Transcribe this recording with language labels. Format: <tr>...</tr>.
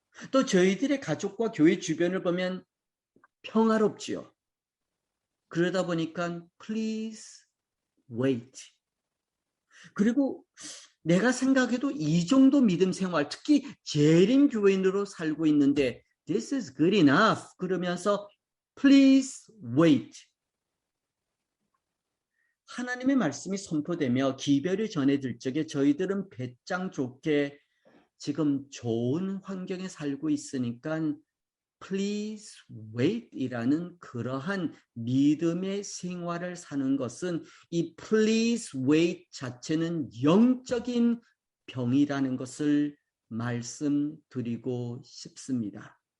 <ko>또 저희들의 가족과 교회 주변을 보면 평화롭지요. 그러다 보니까</ko> <en>Please wait.</en> <ko>그리고 내가 생각해도 이 정도 믿음 생활, 특히 재림 교인으로 살고 있는데</ko> <en>This is good enough.</en> <ko>그러면서</ko> <en>Please wait.</en> <ko>하나님의 말씀이 선포되며 기별이 전해질 적에 저희들은 배짱 좋게 지금 좋은 환경에 살고 있으니까</ko> <en>Please wait</en> <ko>이라는 그러한 믿음의 생활을 사는 것은 이 Please wait 자체는 영적인 병이라는 것을 말씀드리고 싶습니다.</ko>